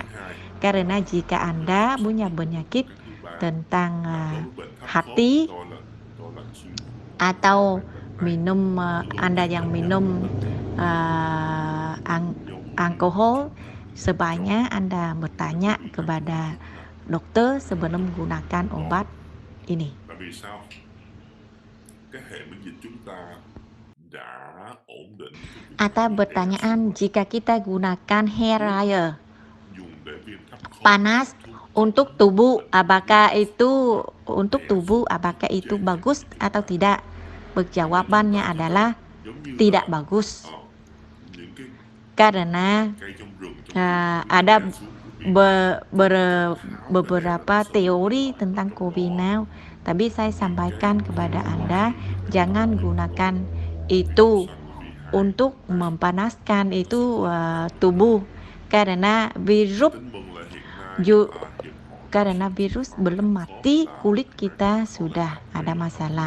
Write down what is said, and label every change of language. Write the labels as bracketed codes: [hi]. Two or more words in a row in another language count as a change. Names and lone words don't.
[id] Karena jika Anda punya penyakit tentang hati atau Anda yang minum alkohol, sebaiknya Anda bertanya kepada dokter sebelum menggunakan obat ini. [vi] Tại vì sao? Cái hệ miễn dịch chúng ta đã ổn định [id] Atau pertanyaan, jika kita gunakan [en] hair dryer [vi] dùng để viêm thấp khớp [id] panas untuk tubuh, apakah itu bagus atau tidak? Jawabannya adalah tidak bagus. Karena ada beberapa teori tentang COVID-19, tapi saya sampaikan kepada Anda, jangan gunakan itu untuk mempanaskan itu tubuh, karena virus belum mati, kulit kita sudah ada masalah.